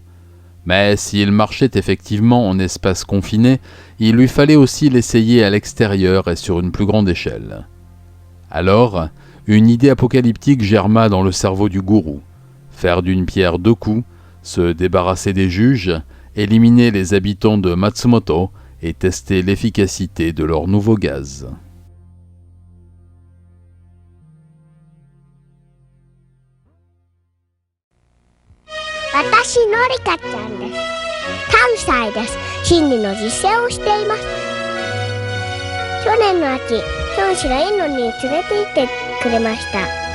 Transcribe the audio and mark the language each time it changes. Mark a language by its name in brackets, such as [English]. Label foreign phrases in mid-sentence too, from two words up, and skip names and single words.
[French] Mais s'il marchait effectivement en espace confiné, il lui fallait aussi l'essayer à l'extérieur et sur une plus grande échelle. Alors, une idée apocalyptique germa dans le cerveau du gourou. Faire d'une pierre 2 coups, se débarrasser des juges, éliminer les habitants de Matsumoto et tester l'efficacité de leur nouveau gaz. [Japanese] Watashi Norika-chan desu. 3歳です。心理の実践をしています。去年の秋、教師がインドに連れて行ってくれました。